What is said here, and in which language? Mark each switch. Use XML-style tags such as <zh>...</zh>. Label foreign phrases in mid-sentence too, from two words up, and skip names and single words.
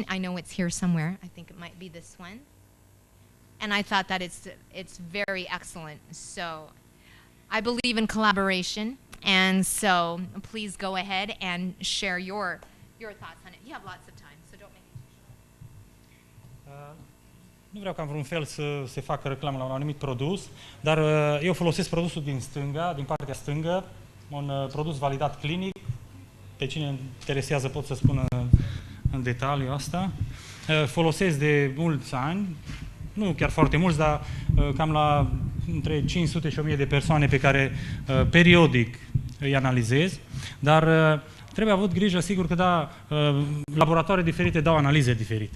<en>I know it's here somewhere. I think it might be this one. And I thought that it's very excellent. So I believe in collaboration. And so please go ahead and share your thoughts on it. You have lots of time, so don't make it too short.</en> <ro>Nu vreau ca în vreun fel să se facă reclamă la un anumit produs, dar eu folosesc produsul din stânga, din partea stângă, un produs validat clinic. Pe cine interesează pot să spun în detaliu asta. Folosesc de mulți ani, nu chiar foarte mulți, dar cam la între 500 și 1000 de persoane pe care periodic îi analizez, dar trebuie avut grijă, sigur că da, laboratoare diferite dau analize diferite.</ro>